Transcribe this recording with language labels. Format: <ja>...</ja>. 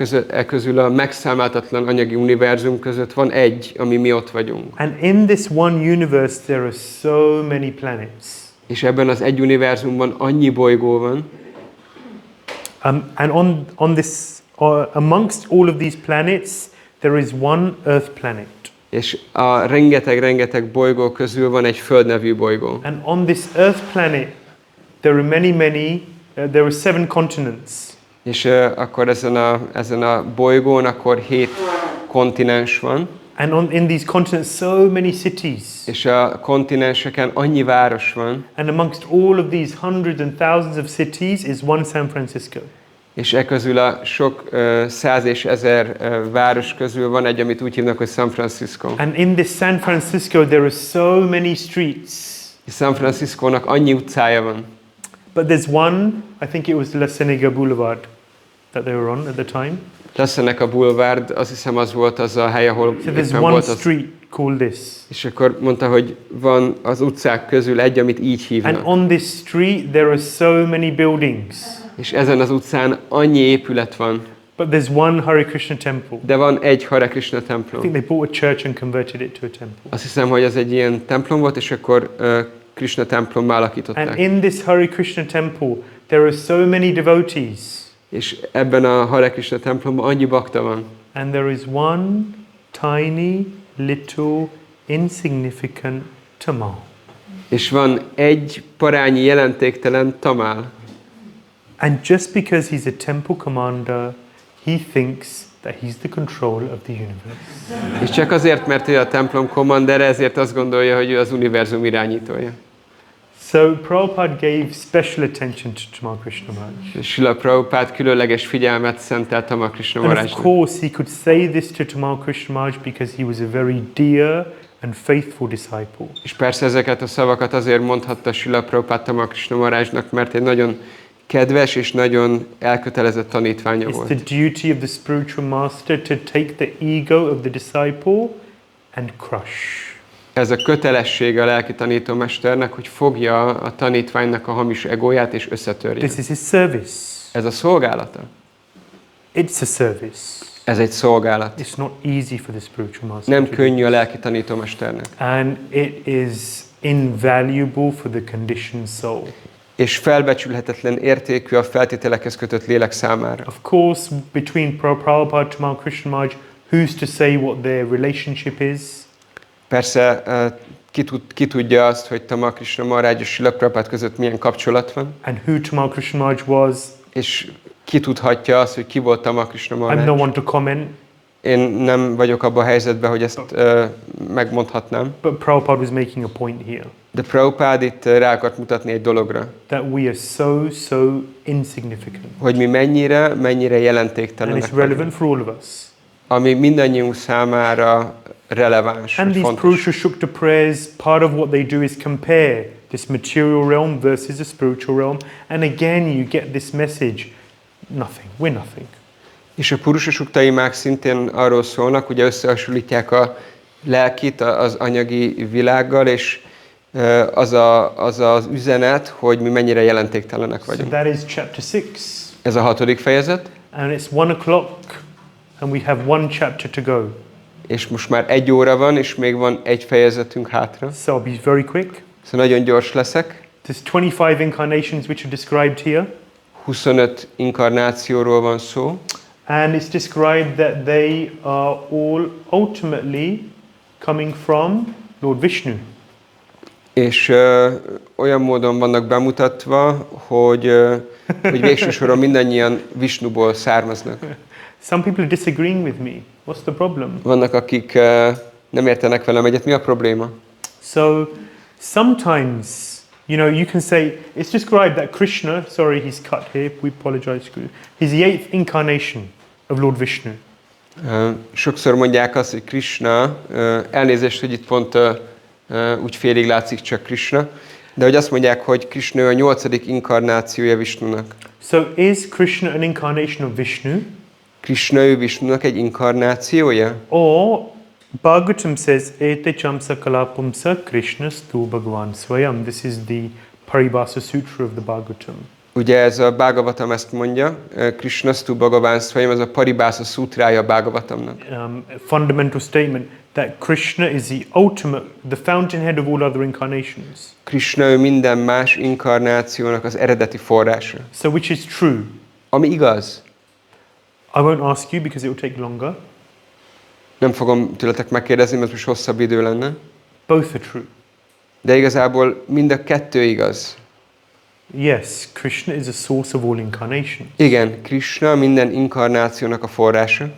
<hu>E közül a megszámlálhatatlan anyagi univerzum között van egy, ami mi ott vagyunk.</hu> <en>And in this one universe, there are so many planets.</en> <hu>És ebben az egy univerzumban annyi bolygó van.</hu> <en>And on this, amongst all of these planets, there is one Earth planet.</en> <hu>És a rengeteg bolygó közül van egy Föld nevű bolygó.</hu> <en>And on this Earth planet, there are there are 7 continents.</en> <hu>És akkor ezen a bolygón akkor 7 kontinens van.</hu> <en>And in these continents, so many cities.</en> <hu>És a kontinenseken annyi város van.</hu> <en>And amongst all of these hundreds and thousands of cities is one San Francisco.</en> <hu>És e közül a sok 100 és 1000 város közül van egy, amit úgy hívnak, hogy San Francisco.</hu> <en>And in this San Francisco there are so many streets.</en> <hu>És San Franciscónak annyi utcája van.</hu> <en>But there's one, I think it was La Ciénaga Boulevard that they were on at the time.</en> <hu>La Ciénaga Boulevard, azt hiszem az volt az a hely, ahol</hu> <en>so there's one street called this.</en> <hu>És akkor mondta, hogy van az utcák közül egy, amit így hívnak.</hu> <en>And on this street there are so many buildings.</en> <hu>És ezen az utcán annyi épület van.</hu> <en>But there's one Hare Krishna temple.</en> <hu>De van egy Hare Krishna</hu> <en>I</en> <hu>templom.</hu> <en>think they bought a church and converted it to a temple.</en> <hu>Azt hiszem, hogy ez egy ilyen templom volt, és akkor Krishna templommá alakították.</hu> <en>And in this Hare Krishna temple there are so many devotees.</en> <hu>És ebben a Hare Krishna templomban annyi bakta van.</hu> <en>And there is one tiny, little, insignificant Tamal.</en> <hu>És van egy parányi jelentéktelen Tamál.</hu> <en>And just because he's a temple commander, he thinks that he's the control of the universe.</en> <hu>És csak azért, mert ő a templom commander, ezért azt gondolja, hogy ő az univerzum irányítója.</hu> <en>So Prabhupada gave special attention to Tamal Krishna Maharaj.</en> <hu>Srila Prabhupada különleges figyelmet szentelt Tamal Krishna Maharajnak.</hu> <en>And of course he could say this to Tamal Krishna Maharaj because he was a very dear and faithful disciple.</en> <hu>És persze ezeket a szavakat azért mondhatta Srila Prabhupada Tamal Krishna Maharajnak, mert egy nagyon kedves és nagyon elkötelezett tanítványa volt.</hu> <en>It's the duty of the spiritual master to take the ego of the disciple and crush.</en> <hu>Ez a kötelessége a lelki tanítómesternek, hogy fogja a tanítványnak a hamis egóját és összetörje.</hu> <en>This is his service.</en> <hu>Ez a szolgálata.</hu> <en>It's a service.</en> <hu>Ez egy szolgálat.</hu> <en>It's not easy for the spiritual master.</en> <hu>Nem könnyű a lelki tanítómesternek.</hu> <en>And it is invaluable for the conditioned soul.</en> <hu>És felbecsülhetetlen értékű a feltételekhez kötött lélek számára.</hu> <en>Of course, between Prabhupada, Tamal Krishna Maharaj, who's to say what their relationship is?</en> <hu>Persze ki tudja azt, hogy Tamal Krishna Maharaj és Srila Prabhupada között milyen kapcsolat van.</hu> <en>And who Tamal Krishna Maharaj was?</en> <hu>És ki tudhatja azt, hogy ki volt Tamal Krishna Maharaj.</hu> <en>I'm no one to comment.</en> <hu>Én nem vagyok abban a helyzetben, hogy ezt megmondhatnám.</hu> <en>But Prabhupada was making a point here.</en> <hu>De Prabhupada itt rá akart mutatni egy dologra.</hu> <en>That we are so insignificant.</en> <hu>Hogy mi mennyire</hu> <en>And</en> <hu>jelentéktelenek</hu> <en>it's relevant for all of us.</en> <hu>Ami mindannyiunk számára releváns.</hu> <en>And these Purusha Shukta prayers, part of what they do is compare this material realm versus the spiritual realm. And again you get this message, nothing, we're nothing.</en> <hu>És a Purusha Shukta imák szintén arról szólnak, ugye összehasonlítják a lelkit az anyagi világgal, és az az üzenet, hogy mi mennyire jelentéktelenek vagyunk.</hu> <en>So that is chapter 6.</en> <hu>Ez a 6. fejezet.</hu> <en>And it's 1 o'clock and we have 1 chapter to go.</en> <hu>És most már 1 óra van, és még van 1 fejezetünk hátra.</hu> <en>So I'll be very quick.</en> <hu>Szóval nagyon gyors leszek.</hu> <en>There's 25 incarnations which are described here.</en> <hu>25 inkarnációról van szó.</hu> <en>And it's described that they are all ultimately coming from Lord Vishnu.</en> <hu>És olyan módon vannak bemutatva, hogy végső soron mindannyian Vishnuból származnak.</hu> <en>Some people are disagreeing with me. What's the problem?</en> <hu>Vannak, akik nem értenek velem egyet. Mi a probléma?</hu> <en>So sometimes, you can say, it's described that Krishna, sorry, he's cut here, we apologize, he's the 8th incarnation of Lord Vishnu.</en> <hu>Sokszor mondják azt, hogy Krishna, elnézést, hogy itt pont úgy félig látszik csak Krishna, de hogy azt mondják, hogy Krishna a 8. inkarnációja Vishnunak.</hu> <en>So is Krishna an incarnation of Vishnu?</en> <hu>Krishna ő Vishnunak egy inkarnációja?</hu> <en>Or Bhagavatam says,</en> <sa>Ete chamsa kalapumsa Krishna stu Bhagavan Swayam.</sa> <en>This is the Paribhasa Sutra of the Bhagavatam.</en> <hu>Ugye ez a Bhagavatam ezt mondja,</hu> <sa>Krishna stu Bhagavan Swayam,</sa> <hu>ez a Paribhasa Sutrája a Bhagavatamnak.</hu> <en>Fundamental statement that Krishna is the ultimate, the fountainhead of all other incarnations.</en> <hu>Krishna ő minden más inkarnációnak az eredeti forrása.</hu> <en>So which is true?</en> <hu>Ami igaz.</hu> <en>I won't ask you because it will take longer.</en> <hu>Nem fogom tőletek megkérdezni, mert most hosszabb idő lenne.</hu> <en>Both are true.</en> <hu>De igazából mind a kettő igaz.</hu> <en>Yes, Krishna is a source of all incarnations.</en> <hu>Igen, Krishna minden inkarnációnak a forrása.</hu>